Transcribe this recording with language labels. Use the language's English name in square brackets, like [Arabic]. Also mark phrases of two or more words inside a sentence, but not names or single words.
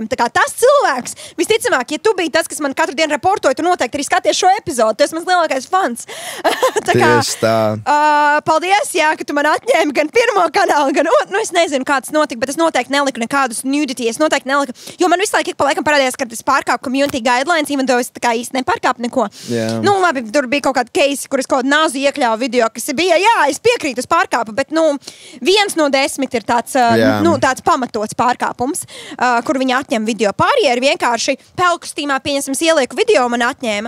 [Latvian] Tā kā tas cilvēks, visticamāk, ja tu biji tas, kas man katru dienu reportoja, tu noteikti arī skaties šo epizodu, tu esi mans lielākais fans. Tieši tā. Paldies, ka tu man atņēmi gan pirmo kanālu, gan es nezinu, kā tas notika, bet es noteikti neliku nekādus nudity, es noteikti neliku, jo man visu laiku ik pa laikam parādījās, ka es pārkāpu [English] community guidelines, even though [Latvian] es tā kā īsti nepārkāpu neko. Nu, labi, tur bija kaut kāda case, kur es kaut kādu nāzu iekļāvu video, kas bija, es piekrītu, es pārkāpu, bet, 1 no 10 ir tāds, tāds pamatots pārkāpums, kur viņi atņem video. Pārējie ir vienkārši pelkustīmā, pieņemsim, ielieku video, man atņēma.